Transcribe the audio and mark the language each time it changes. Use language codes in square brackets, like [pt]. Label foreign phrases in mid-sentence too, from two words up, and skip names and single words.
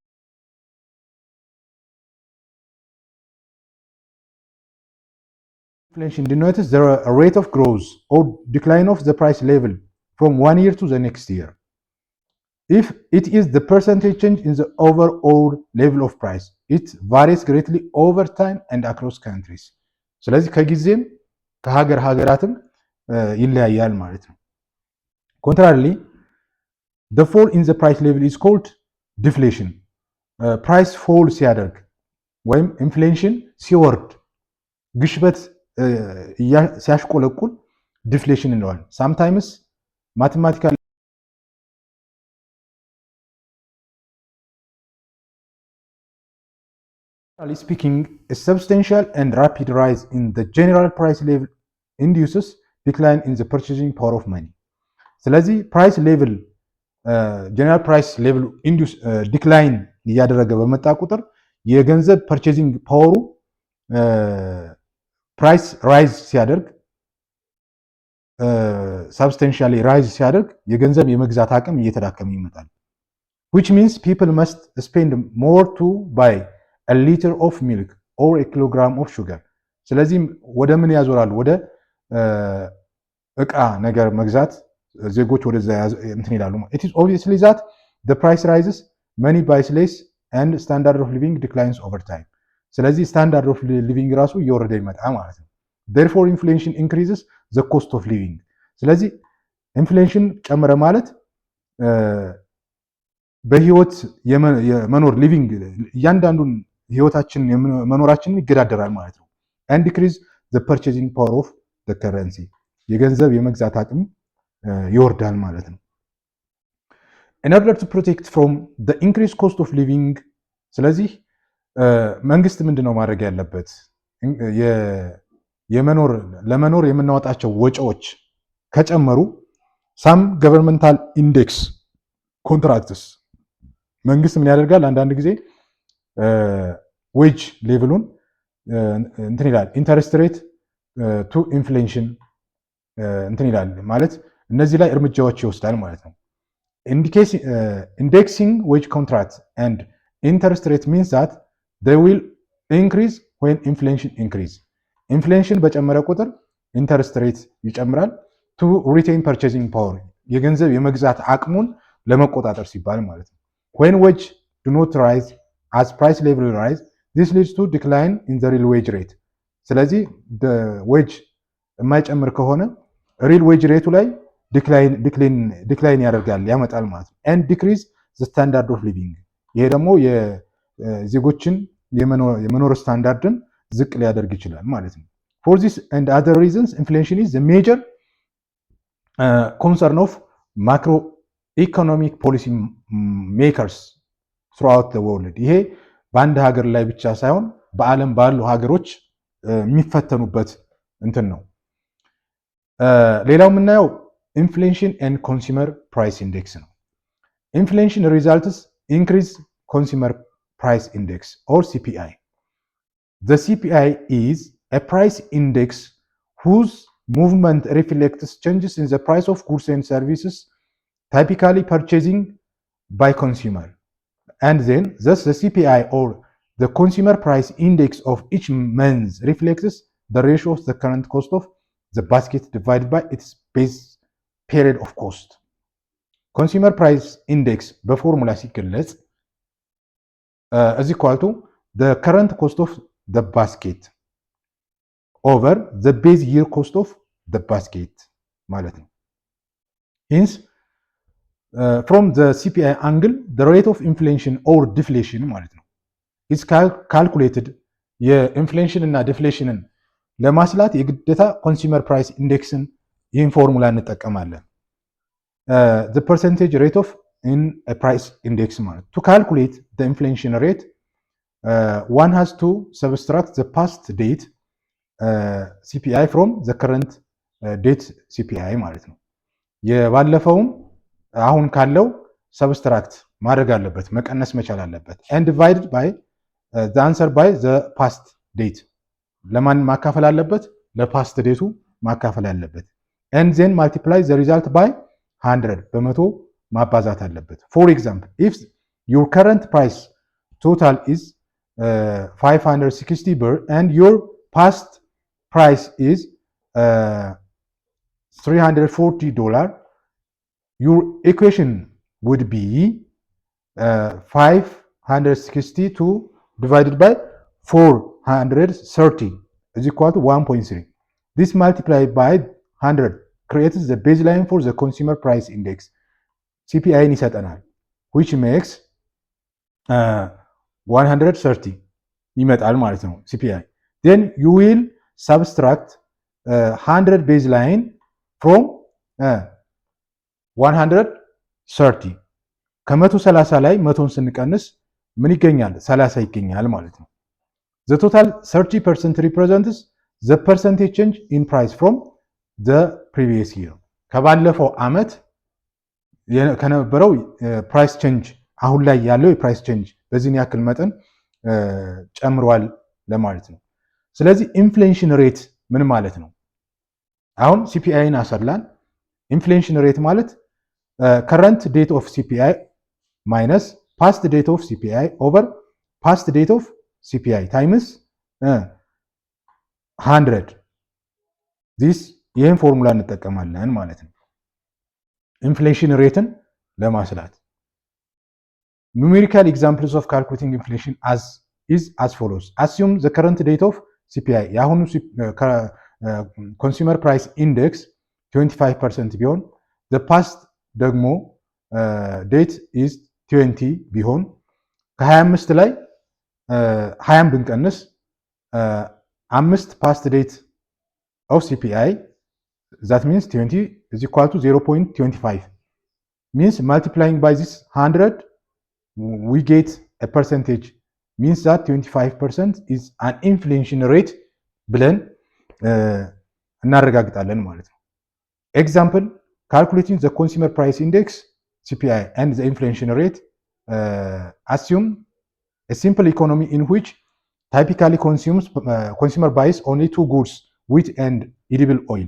[en] Inflation denotes the rate of growth or decline of the price level from one year to the next year. If it is the percentage change in the overall level of price, it varies greatly over time and across countries. [am] ስለዚህ ከጊዜም ከሀገራትም ይለያያል ማለት ነው። [en] Contrarily, the fall in the price level is called deflation. price fall [am] ሲያደርግ ወይም ኢንፍሌሽን ሲወርድ ግሽበት ሲያሽቆለቁል ዲፍሌሽን እንለዋለን። [en] sometimes mathematical speaking, a substantial and rapid rise in the general price level induces decline in the purchasing power of money. [am] ስለዚህ [en] price level general price level induce decline [am] እያደረገ በመጣ ቁጥር የገንዘብ [en] purchasing power price rise [am] ሲያደርግ substantially ራይዝ ሲያደርግ የገንዘብ የመግዛት አቅም እየተዳከመ ይመጣል። [en] which means people must spend more to buy a liter of milk or a kilogram of sugar. [am] ስለዚህ ወደ ምን ያዞራሉ? ወደ እቃ ነገር መግዛት ዜጎች ወደዛ እንትን ይላሉ። [en] it is obviously that the price rises, money buys less and standard of living declines over time. [am] ስለዚህ [en] standard of living [am] ራሱ እየወረደ ይመጣ ማለት ነው። [en] therefore inflation increases the cost of living። [am] ስለዚህ ኢንፍሌሽን ጨመረ ማለት በህይወት የመኖር ሊቪንግ እያንዳንዱን ህይወታችን መኖራችንን ይገዳደራል ማለት ነው። [en] and decrease the purchasing power of the currency። [am] የገንዘብ የመግዛት አቅም ይወርዳል ማለት ነው። [en] in order to protect from the increased cost of living [am] ስለዚህ መንግስት ምንድነው ማድረግ ያለበት? ለመኖር የምናወጣቸው ወጪዎች ከጨመሩ [en] some governmental index contracts [am] መንግስት ምን ያደርጋል? አንዳንድ ጊዜ [en] wage level [am] እንትን ይላል። [en] interest rate to inflation [am] እንትን ይላል ማለት እነዚህ ላይ እርምጃዎች ይወስዳል ማለት ነው። [en] indexing wage contract and interest rate means that they will increase when inflation increase። [am] ኢንፍሌሽን በጨመረ ቁጥር ኢንተረስት ሬት ይጨምራል። [en] to retain purchasing power [am] የገንዘብ የመግዛት አቅሙን ለመቆጣጠር ሲባል ማለት ነው። [en] when wage do not rise as price level rise, this leads to decline in the real wage rate። [am] ስለዚህ wage የማይጨምር ከሆነ [en] real wage rate [am] ላይ ዲክላይን ያደርጋል ያመጣል ማለት ነው። [en] and decrease the standard of living [am] ይሄ ደግሞ የዜጎችን የመኖር ስታንዳርድን ዝቅ ሊያደርግ ይችላል ማለት ነው። [en] for this and other reasons inflation is the major concern of macroeconomic policy makers throughout the world። [am] ይሄ በአንድ ሀገር ላይ ብቻ ሳይሆን በዓለም ባሉ ሀገሮች የሚፈተኑበት እንትን ነው። ሌላው የምናየው [en] inflation and consumer price index [am] ነው። [en] inflation results increase consumer price index or CPI. The CPI is a price index whose movement reflects changes in the price of goods and services typically purchasing by consumer. And then thus the CPI or the consumer price index of each month reflects the ratio of the current cost of the basket divided by its base period of cost. Consumer price index [am] በፎርሙላ ሲገለጽ [en] is equal to the current cost of the basket over the base year cost of the basket [am] ማለት ነው። [en] hence from the CPI angle the rate of inflation or deflation [am] ማለት ነው [en] is calculated። [am] የኢንፍሌሽን እና ዲፍሌሽንን ለማስላት የግዴታ [en] consumer price index [am] ይህን ፎርሙላ እንጠቀማለን። [en] the percentage rate of in a price index ማለት to calculate the inflation rate one has to subtract the past date CPI from the current date CPI [am] ማለት ነው። የባለፈውን አሁን ካለው ሰብስትራክት ማድረግ አለበት መቀነስ መቻል አለበት [en] and divided by the answer by the past date [am] ለማን ማካፈል አለበት? ለፓስት ዴቱ ማካፈል አለበት [en] and then multiply the result by 100 [am] በመቶ ማባዛት አለበት። [en] for example if your current price total is 560 ብር and your past price is $340, your equation would be 560 divided by 430 is equal to 1.3. This multiplied by 100 creates the baseline for the consumer price index CPI ይሰጠናል which makes 130 [am] ይመጣል ማለት ነው [en] CPI። then you will subtract 100 baseline from 130 [am] ከ130 ላይ 100ን ስንቀንስ ምን ይገኛል? 30 ይገኛል ማለት ነው። [en] the total 30% represents the percentage change in price from the previous year [am] ከባለፈው ዓመት ከነበረው [en] price change [am] አሁን ላይ ያለው [en] price change [am] በዚህን ያክል መጠን ጨምሯል ለማለት ነው። ስለዚህ [en] inflation rate [am] ምን ማለት ነው? አሁን ሲፒአይን አሰላን። [en] inflation rate [am] ማለት [en] current date of CPI minus past date of CPI over past date of CPI times 100 this [am] ይህን ፎርሙላ እንጠቀማለን ማለት ነው [en] inflation rate [am] ለማስላት። [en] numerical examples of calculating inflation is as follows. Assume the current date of CPI የአሁኑ consumer price index 25% ቢሆን the past ደግሞ date is 20 [am] ቢሆን ከ25 ላይ 20 ብንቀንስ [en] 5 past date of CPI that means 20 is equal to 0.25 means multiplying by this 100 we get a percentage means that 25% is an inflation rate [am] ብለን እናረጋግጣለን ማለት ነው። [en] Example, calculating the consumer price index CPI and the inflation rate assume a simple economy in which typically consumer buys only two goods, wheat and edible oil.